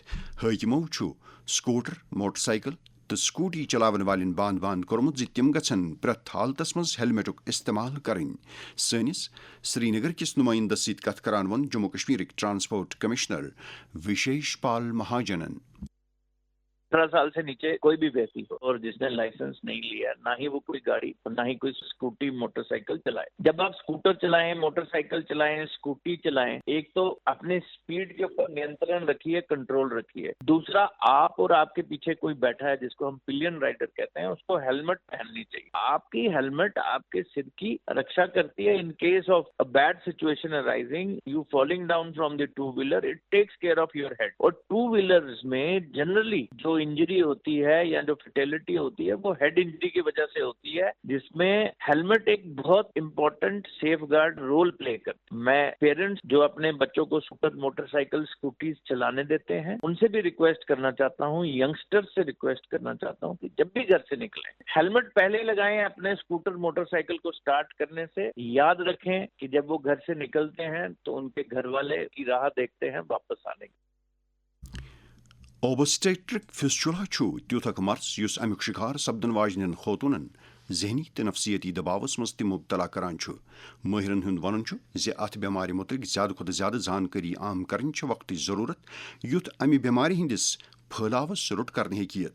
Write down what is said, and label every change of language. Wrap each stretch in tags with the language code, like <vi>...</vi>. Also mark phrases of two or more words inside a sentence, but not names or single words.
<ks>حٲکمو چھُ سکوٹر، موٹر سائیکل تہٕ سکوٹی چلاون والٮ۪ن بانٛد کوٚرمُت زِ تِم گژھن پرٛٮ۪تھ حالتس منٛز ہیلمٹُک استعمال کرٕنۍ. سٲنِس سری نگر کِس نُمٲیندس سۭتۍ کتھ کران ووٚن جموں کشمیرٕکۍ</ks> <en>transport commissioner</en> <ks>وشیش پال مہاجنن.</ks> <ur>18 سال سے نیچے کوئی بھی ویکتی ہو اور جس نے لائسنس نہیں لیا، نہ ہی وہ کوئی گاڑی اور نہ ہی کوئی اسکوٹی موٹر سائیکل چلائے. جب آپ اسکوٹر چلائیں، موٹر سائیکل چلائیں، اسکوٹی چلائیں، ایک تو اپنے اسپیڈ کے اوپر نینترن رکھیے، کنٹرول رکھیے. دوسرا، آپ اور آپ کے پیچھے کوئی بیٹھا ہے جس کو ہم</ur> <en>pillion rider</en> <ur>کہتے ہیں، اس کو ہیلمٹ پہننی چاہیے. آپ کی ہیلمٹ آپ کے سر کی رکشا کرتی ہے.</ur> <en>In case of bad situation arising, you falling down from the two wheeler, it takes care of your head.</en> <ur>اور ٹو ویلرز میں جنرلی جو انجری ہوتی ہے یا جو فیٹیلٹی ہوتی ہے وہ ہیڈ انجری کی وجہ سے ہوتی ہے، جس میں ہیلمٹ ایک بہت</ur> <en>important safeguard role play</en> <ur>کرتا ہے. میں پیرنٹس جو اپنے بچوں کو اسکوٹر، موٹر سائیکل، اسکوٹیز چلانے دیتے ہیں، ان سے بھی ریکویسٹ کرنا چاہتا ہوں، ینگسٹر سے ریکویسٹ کرنا چاہتا ہوں کہ جب بھی گھر سے نکلیں ہیلمٹ پہلے لگائیں. اپنے اسکوٹر، موٹر سائیکل کو سٹارٹ کرنے سے یاد رکھیں کہ جب وہ گھر سے نکلتے ہیں تو ان کے گھر والے کی راہ دیکھتے ہیں واپس آنے کی.</ur> <en>obstetric fistula</en> <ks>چھُ تیُتھ اکھ مرض یُس امیُک شکار سپدن واجنٮ۪ن خوتوٗنن ذہنی تہٕ نفسیٲتی دباوس منٛز تہِ مبتلا کران چھُ. مٲہرن ہُنٛد ونُن چھُ زِ اتھ بٮ۪مارِ متعلق زیادٕ کھۄتہٕ زیادٕ زانکٲری عام کرٕنۍ چھِ وقتٕچ ضروٗرت یُتھ امہِ بٮ۪مارِ ہٕنٛدِس پھٲلاوس روٚٹ کرنہٕ ہیٚکہِ یِتھ.</ks>